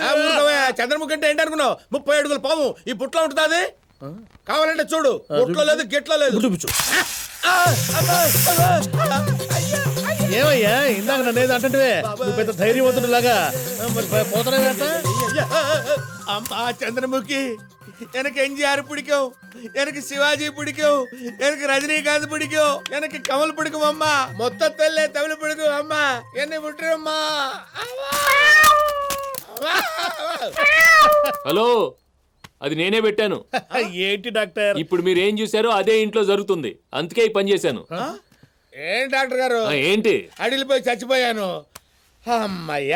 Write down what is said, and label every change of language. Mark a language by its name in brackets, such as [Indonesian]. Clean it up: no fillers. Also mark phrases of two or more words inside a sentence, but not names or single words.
[Telugu] చంద్రముఖి అంటే ఏంటి అనుకున్నావు? 30 అడుగుల పాము ఈ బుట్టలో ఉంటుంది. అది కావాలంటే చూడు, బుట్టలో లేదు, గిట్లో లేదు. చూపించు. ఏమయ్యా, ఇందాక నన్ను ఏదో అంటే నువ్వు పెద్ద ధైర్యవంతుడిలాగా పోతున్నావేంట? అమ్మా చంద్రముఖి, [Tamil] எனக்கு எம்ஜிஆர் பிடிக்கும், எனக்கு சிவாஜி பிடிக்கும், எனக்கு ரஜினிகாந்த் பிடிக்கும், எனக்கு கமல் பிடிக்கும். அம்மா மொத்தத்தில் தமிழ் பிடிக்கும். அம்மா என்னை விட்டுரும்மா. [Telugu] హలో, అది నేనే పెట్టాను. ఏంటి డాక్టర్? ఇప్పుడు మీరు ఏం చూసారో అదే ఇంట్లో జరుగుతుంది. అందుకే ఈ పని చేశాను. ఏం డాక్టర్ గారు? ఏంటి? అడిలిపోయి చచ్చిపోయాను. అమ్మయ్యా.